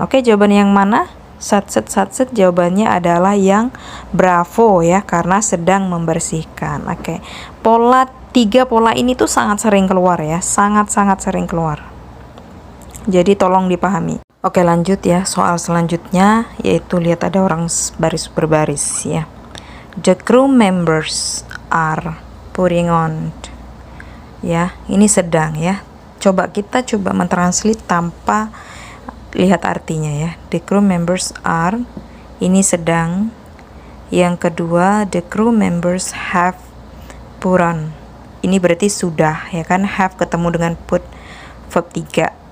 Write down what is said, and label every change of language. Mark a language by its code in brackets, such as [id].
[id] Oke, jawaban yang mana? Satset jawabannya adalah yang bravo ya, karena sedang membersihkan. Oke. Tiga pola ini tuh sangat sering keluar ya, sangat-sangat sering keluar. Jadi tolong dipahami. Oke, lanjut ya. Soal selanjutnya yaitu lihat ada orang baris berbaris ya. [en] The crew members are putting on. [id] Ya, ini sedang ya. Kita coba mentranslate tanpa lihat artinya ya. [en] The crew members are, [id] ini sedang. Yang kedua, [en] the crew members have put on. [id] Ini berarti sudah ya kan, have ketemu dengan put, verb 3.